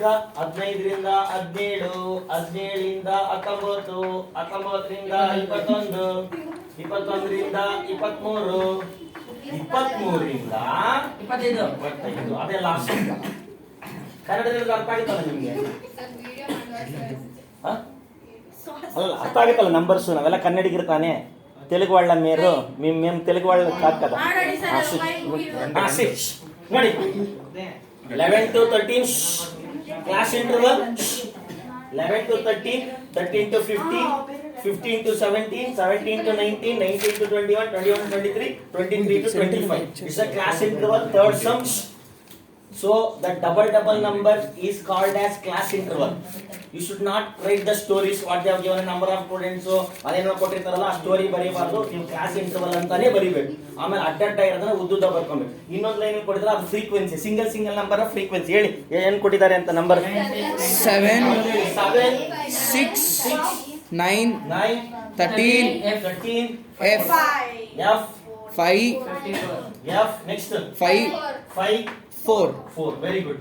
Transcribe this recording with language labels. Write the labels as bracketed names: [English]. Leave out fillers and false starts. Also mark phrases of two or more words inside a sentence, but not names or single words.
[Kannada] 15ರಿಂದ 17, 17ರಿಂದ 19, 19ರಿಂದ 21, 21ರಿಂದ 23, 23ರಿಂದ 25. ಅದೇ ಲಾಸ್ಟ್. ಕನ್ನಡದಲ್ಲಿ ಅರ್ಥ ಆಗುತ್ತಲ್ಲ ನಿಮ್ಗೆ? ಅಲ್ಲ, ಅರ್ಥ ಆಗುತ್ತಲ್ಲ ನಂಬರ್ಸ್. ನಾವೆಲ್ಲ ಕನ್ನಡಿಗರ್ತಾನೆ. [Telugu] తెలుగు వాళ్ళ మీరు మేము తెలుగు వాళ్ళు కాదు కదా. [English] ನೋಡಿ 11 to 13 class interval, 11 to 13, 13 to 15, 15 to 17, 17 to 19, 19 to 21, 21 to 23, 23 to 25. It's a class interval, third sum. So the double number is called as class interval. You should not write the stories what they have given a number of students. [Kannada] So ಅದೇನೋ ಕೊಟ್ಟಿರ್ತಾರಲ್ಲ ಆ ಸ್ಟೋರಿ ಬರೀಬಾರ್ದು, ನೀವು [English] class interval [Kannada] ಅಂತಾನೆ ಬರೀಬೇಕು. ಆಮೇಲೆ ಅಡ್ಡಡ್ಡ ಇರೋದನ್ನ ಉದ್ದುದ್ದ ಬರ್ಕೊಬೇಕು. ಇನ್ನೊಂದು ಲೈನ್ ಕೊಟ್ಟಿದ್ರೆ ಅದು ಫ್ರೀಕ್ವೆನ್ಸಿ, [English] single number of frequency. [Kannada] ಹೇಳಿ ಏನ್ ಕೊಟ್ಟಿದ್ದಾರೆ ಅಂತ? ನಂಬರ್ 7, 6, 9, 13, F, 5, F, next 5, 4. [English] very good.